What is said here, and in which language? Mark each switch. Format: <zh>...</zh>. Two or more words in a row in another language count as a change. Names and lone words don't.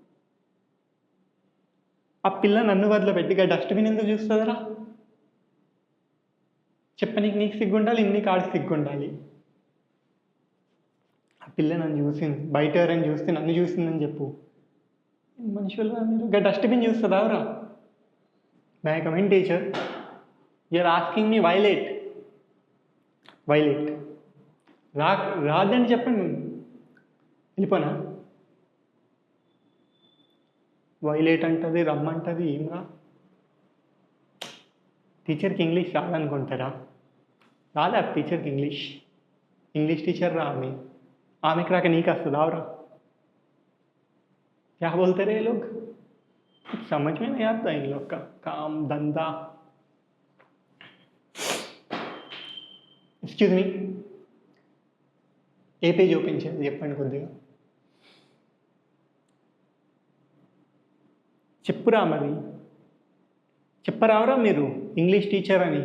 <te>ఆ పిల్ల నన్ను వదిలిపెట్టిగా డస్ట్బిన్ ఎందుకు చూస్తుందిరా? చెప్పనీకి నీకు సిగ్గుండాలి, ఇన్ని కాడికి సిగ్గుండాలి. ఆ పిల్ల నన్ను చూసింది, బయట ఎవరైనా చూస్తే నన్ను చూసిందని చెప్పు. మనుషులు మీరు ఇక డస్ట్బిన్ చూస్తుందావరా?</te> <en>May I come in teacher? You're asking me why late.</en> <te>రాదని చెప్పండి, వెళ్ళిపోనా? వైలేట్ అంటుంది, రమ్మంటుంది, ఏం రా? టీచర్కి ఇంగ్లీష్ రాదనుకుంటారా? రాదా టీచర్కి</te> <en>English teacher</en> <te>రా ఆమెకి రాక నీకు వస్తుంది आवरा?</te> <hi>क्या बोलते रहे ये लोग? कुछ समझ में नहीं आता इन लोग का काम धंधा.</hi> <en>excuse me,</en> <te>ఏ</te> <en>page open</en> <te>చేయాలి చెప్పండి కొద్దిగా. చెప్పురా మరి, చెప్పరావరా మీరు</te> <en>English teacher</en> <te>అని?</te>